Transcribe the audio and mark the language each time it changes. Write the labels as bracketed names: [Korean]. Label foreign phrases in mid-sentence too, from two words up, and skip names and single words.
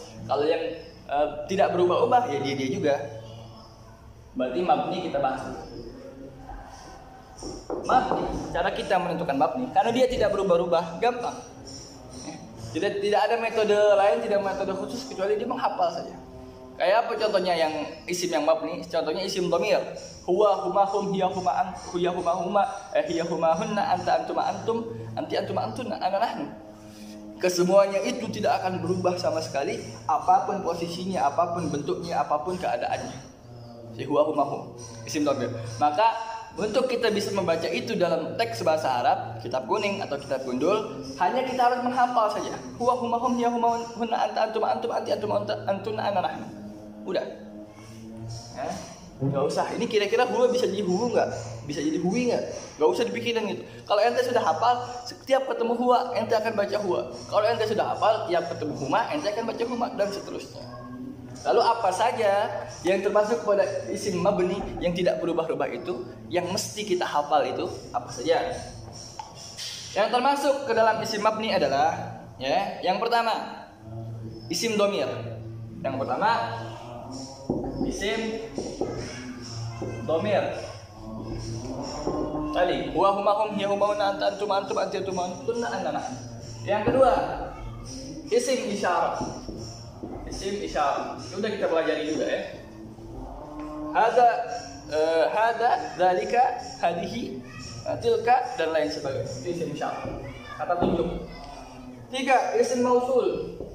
[Indonesian] Kalau yang tidak berubah-ubah ya dia juga. Berarti mabni kita bahas dulu. Mabni, cara kita menentukan mabni karena dia tidak berubah-ubah, gampang. Tidak ada metode lain, tidak metode khusus kecuali dia menghafal saja. Kayak apa contohnya yang isim yang mabni? Contohnya isim dhamir. [Arabic] هو، هما، هم، هي، هما، هي، هما، هما، هي، هما, هن، أنت، أنتما، أنتم، أنتِ، أنتما، أنتن، أنا، نحن. [Indonesian] Kesemuanya itu tidak akan berubah sama sekali, apapun posisinya, apapun bentuknya, apapun keadaannya. [Arabic] Si هو، هما، هم, isim dhamir. [Indonesian] Maka untuk kita bisa membaca itu dalam teks bahasa Arab, kitab kuning atau kitab gundul, hanya kita harus menghafal saja. [Arabic] هو، هما، هم، هي، هما, هن، أنت، أنتما، أنتم، أنتِ، أنتما، أنتن، أنا، نحن. [Indonesian] Udah, nggak usah. Ini kira-kira huwa bisa jadi huwu nggak? Bisa jadi huwi nggak? Nggak usah dipikirin gitu. Kalau ente sudah hafal, setiap ketemu huwa, ente akan baca huwa. Kalau ente sudah hafal, tiap ketemu huma, ente akan baca huma dan seterusnya. Lalu apa saja yang termasuk pada isim mabni yang tidak berubah-ubah itu, yang mesti kita hafal itu apa saja? Yang termasuk ke dalam isim mabni adalah, ya, yang pertama isim dhamir. Yang pertama isim dhamir. [Arabic] Tadi هو، هما، هم، هي، هما, هن، أنت، أنتم، أنتم، أنتِ، أنتم، أنتن، أنا. [Indonesian] Yang kedua isim isyarah. Isim isyarah. Sudah kita pelajari juga ya. [Arabic] هذا، ذلك، هذه، تلك [Indonesian] dan lain sebagainya. Isim isyarah. Kata tunjuk. 3 isim mausul.